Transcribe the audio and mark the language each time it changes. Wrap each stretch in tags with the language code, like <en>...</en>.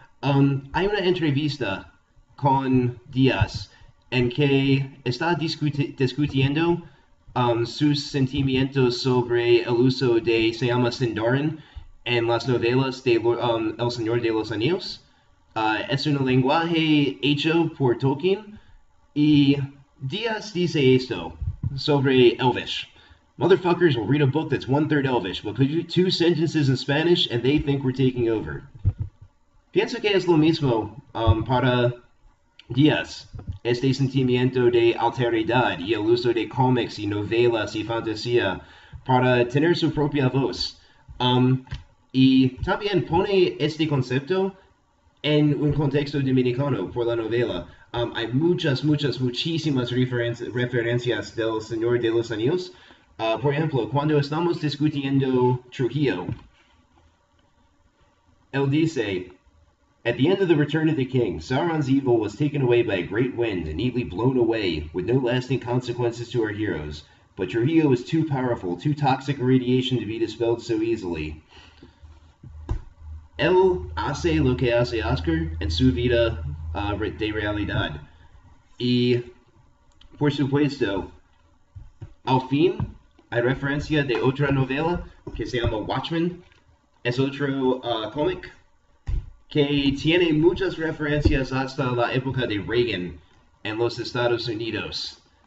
<es>Hay una entrevista con Díaz en que está discutiendo sus sentimientos sobre el uso de, se llama Sindarin, en las novelas de El Señor de los Anillos. Es un lenguaje hecho por Tolkien y Díaz dice esto sobre Elvish.</es> <en>Motherfuckers will read a book that's one-third Elvish, but put two sentences in Spanish and they think we're taking over.</en> <es>Pienso que es lo mismo para Díaz. Este sentimiento de alteridad y el uso de cómics y novelas y fantasía para tener su propia voz. Y también pone este concepto en un contexto dominicano por la novela. Hay muchísimas referencias del Señor de los Anillos. Por ejemplo, cuando estamos discutiendo Trujillo, él dice,</es> <en>at the end of the Return of the King, Sauron's evil was taken away by a great wind and neatly blown away, with no lasting consequences to our heroes. But Trujillo was too powerful, too toxic a radiation to be dispelled so easily.</en> <es>Él hace lo que hace Oscar en su vida de realidad. Y, por supuesto, al fin, hay referencia de otra novela que se llama Watchmen. Es otro cómic que tiene muchas referencias hasta la época de Reagan en los Estados Unidos.</es>